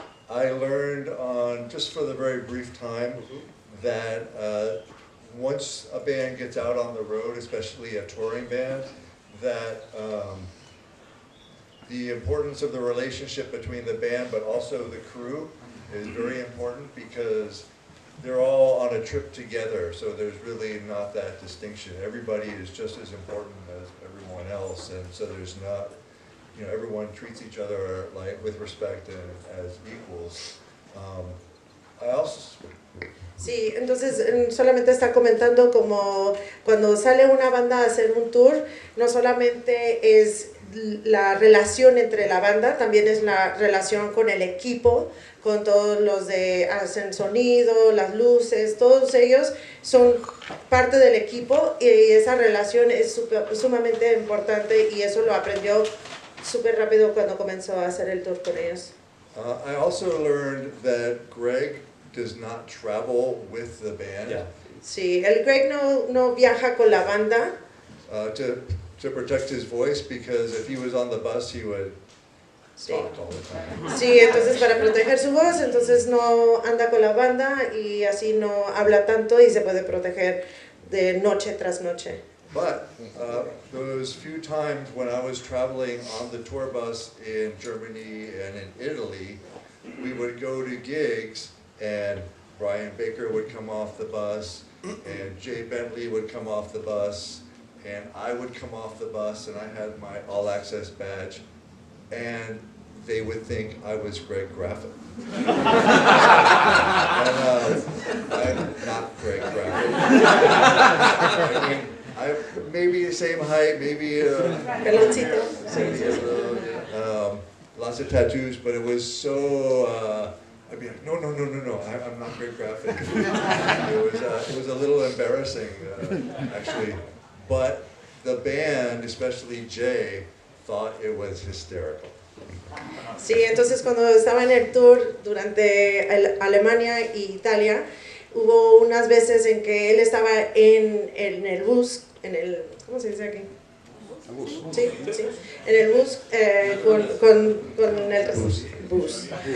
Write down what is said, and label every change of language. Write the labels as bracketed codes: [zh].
[en] I learned just for the very brief time that once a band gets out on the road, especially a touring band, that the importance of the relationship between the band but also the crew is very important because they're all on a trip together, so there's really not that distinction. Everybody is just as important as everyone else, and so there's not, you know, everyone treats each other like with respect and as equals. I also... [es] Sí, entonces solamente está comentando como cuando sale una banda a hacer un tour, no solamente es la relación entre la banda, también es la relación con el equipo, con todos los de hacen sonido, las luces, todos ellos son parte del equipo y esa relación es sumamente importante y eso lo aprendió súper rápido cuando comenzó a hacer el tour con ellos. [en] I also learned that Greg does not travel with the band. Yeah. [es] Sí, el Greg no viaja con la banda. [en] To protect his voice, because if he was on the bus, he would talk all the time. [es] Sí, entonces para proteger su voz, entonces no anda con la banda y así no habla tanto y se puede proteger de noche tras noche. [en] But those few times when I was traveling on the tour bus in Germany and in Italy, we would go to gigs and Brian Baker would come off the bus and Jay Bentley would come off the bus and I would come off the bus and I had my all access badge and they would think I was Greg Graffin. And I'm not Greg Graffin. I mean, Maybe the same height, maybe [es] Peloncito. [en] maybe a little, lots of tattoos, but it was so. I'd be like, no, I'm not great graphic. It was a little embarrassing, actually, but the band, especially Jay, thought it was hysterical. [es] Sí, entonces cuando estaba en el tour durante Alemania e Italia, hubo unas veces en que él estaba en el bus, ¿cómo se dice aquí? Sí, sí, en el bus con el bus.